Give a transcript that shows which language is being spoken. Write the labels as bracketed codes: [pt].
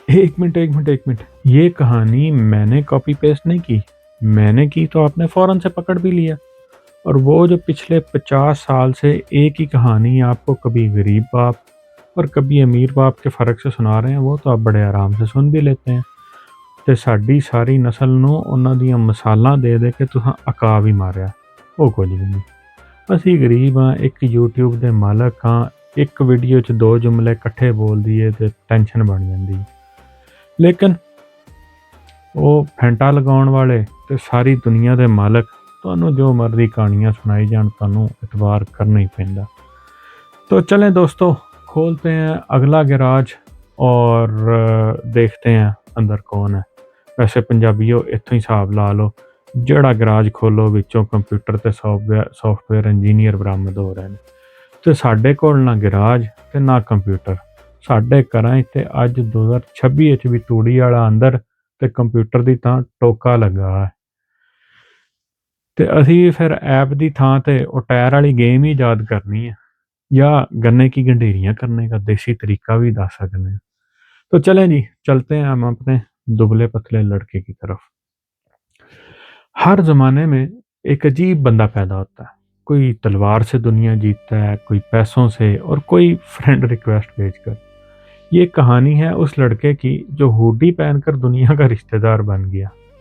[hi] एक मिनट, ये कहानी मैंने कॉपी पेस्ट नहीं की। मैंने की तो आपने फौरन से पकड़ भी लिया। और वो जो पिछले 50 साल से एक ही कहानी आपको कभी गरीब बाप और कभी अमीर बाप के फ़र्क से सुना रहे हैं, वो तो आप बड़े आराम से सुन भी लेते हैं। [pa] ਤੇ ਸਾਡੀ ਸਾਰੀ ਨਸਲ ਨੂੰ ਉਹਨਾਂ ਦੀਆਂ ਮਿਸਾਲਾਂ ਦੇ ਦੇ ਕੇ ਤੁਸੀਂ ਅਕਾ ਵੀ ਮਾਰਿਆ। ਉਹ ਕੁਝ ਵੀ ਨਹੀਂ। ਅਸੀਂ ਗਰੀਬ ਹਾਂ, ਇੱਕ YouTube ਦੇ ਮਾਲਕ ਹਾਂ। ਇੱਕ ਵੀਡੀਓ 'ਚ ਦੋ ਜੁਮਲੇ ਇਕੱਠੇ ਬੋਲ ਦਈਏ ਤੇ ਟੈਨਸ਼ਨ ਬਣ ਜਾਂਦੀ। ਲੇਕਿਨ ਉਹ ਫੈਂਟਾ ਲਗਾਉਣ ਵਾਲੇ ਤੇ ਸਾਰੀ ਦੁਨੀਆ ਦੇ ਮਾਲਕ ਤੁਹਾਨੂੰ ਜੋ ਮਰਜ਼ੀ ਕਹਾਣੀਆਂ ਸੁਣਾਈ ਜਾਣ, ਤੁਹਾਨੂੰ ਇਤਬਾਰ करना ही ਪੈਂਦਾ। [hi] तो चलें दोस्तों, खोलते हैं अगला गैराज और देखते हैं अंदर कौन है। [pa] वैसे पंजाबियों इत्थों ही हिसाब ला लो, ਜਿਹੜਾ ਗਰਾਜ ਖੋਲੋ ਵਿੱਚੋਂ ਕੰਪਿਊਟਰ ਤੇ ਸੌਫਟਵੇਅਰ ਇੰਜੀਨੀਅਰ ਬਰਾਮਦ ਹੋ ਰਹੇ ਨੇ। ਤੇ ਸਾਡੇ ਕੋਲ ਨਾ ਗਰਾਜ ਤੇ ਨਾ ਕੰਪਿਊਟਰ। ਸਾਡੇ ਘਰਾਂ 'ਚ ਤੇ ਅੱਜ 2026 ਵਿੱਚ ਵੀ ਤੂੜੀ ਵਾਲਾ ਅੰਦਰ ਤੇ ਕੰਪਿਊਟਰ ਦੀ ਥਾਂ ਟੋਕਾ ਲੱਗਾ ਹੈ। ਤੇ ਅਸੀਂ ਫਿਰ ਐਪ ਦੀ ਥਾਂ ਤੇ ਉਹ ਟਾਇਰ ਵਾਲੀ ਗੇਮ ਹੀ ਯਾਦ ਕਰਨੀ [hi] है या गन्ने की गंडेरियां करने का देसी तरीका भी दस सकते हैं। तो चलें जी, चलते हैं हम अपने दुबले पतले लड़के की तरफ। हर ज़माने में एक अजीब बंदा पैदा होता है। कोई तलवार से दुनिया जीतता है, कोई पैसों से और कोई फ्रेंड रिक्वेस्ट भेजकर। ये कहानी है उस लड़के की जो हुडी पहनकर दुनिया का रिश्तेदार बन गया।